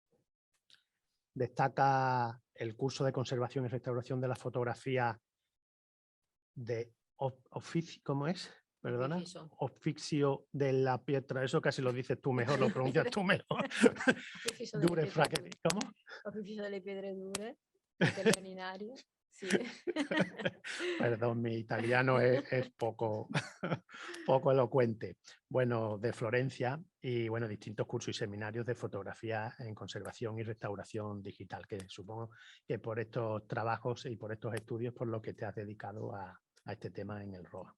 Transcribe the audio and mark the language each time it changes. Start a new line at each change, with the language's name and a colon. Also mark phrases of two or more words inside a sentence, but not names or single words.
Spanish: Destaca el curso de conservación y restauración de la fotografía de ¿cómo es? Perdona. Oficio de la Pietra. Eso casi lo dices tú mejor, lo pronuncias tú mejor. Dure fracche. ¿Cómo? Oficio delle pietre dure, italianario. Sí. Perdón, mi italiano es poco, poco elocuente. Bueno, de Florencia y bueno, distintos cursos y seminarios de fotografía en conservación y restauración digital, que supongo que por estos trabajos y por estos estudios por lo que te has dedicado a este tema en el ROA.